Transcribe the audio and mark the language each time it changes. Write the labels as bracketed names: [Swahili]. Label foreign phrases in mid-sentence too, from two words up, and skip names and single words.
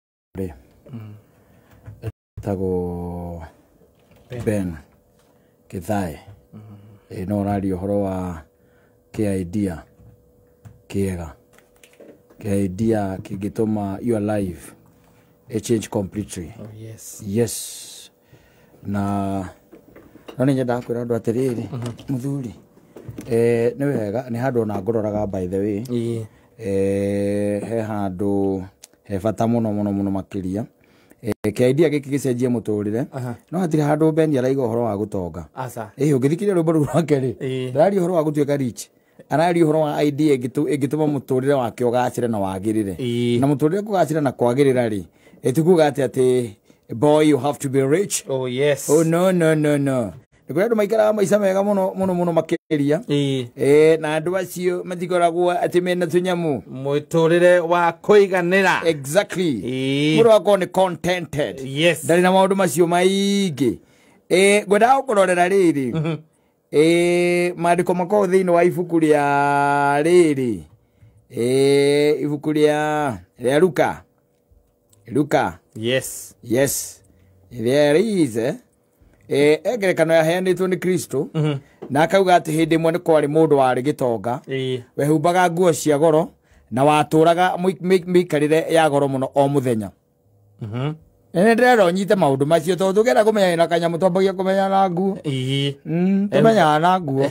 [Kikuyu] Tago Ben Kithai no radio horo wa idea kiega idea kigitoma [English] your life a change completely. Oh yes. Yes. [Kikuyu] Na nani nyenda kwira andu atiriri muthuri ni wega ni handu na ngororaga [English] by the way [Kikuyu] he handu he bata muno makiria ke idea giki gicenjie muturire no hatire handu Ben araiga horo wa gutonga Asa ungithikiria rwimbo rwake ri ndari horo wa gutuika rich arari horo wa idea igituma muturire wake ugacire na wagirire na muturire kugacira na kwagirira ri etikuga ati [English] boy you have to be rich. Oh yes. [Kikuyu] Oh no nikuri andu maikara maisha mega muno makiria na andu acio matikoragwo ati mena tunyamu muturire wa kuiganira. Exactly. Muru wako ni contented. [English] Yes. [Kikuyu] Ndari na maundu macio maingi gwenda ukurorera riri maandiko makoo thiini wa ibuku ria riri ibuku ria Luka. [English] Yes. There is [Kikuyu] egerekano yaheanitwo ni Kristo na akauga ati hindi imwe ni kwari mundu wari gitonga wehumbaga nguo cia goro na waturaga mikarire ya goro muno o muthenya. Ene ndero nyite maundu macio to tugera kumenya na kanyamu twambagia kumenya na nguo tumenya na nguo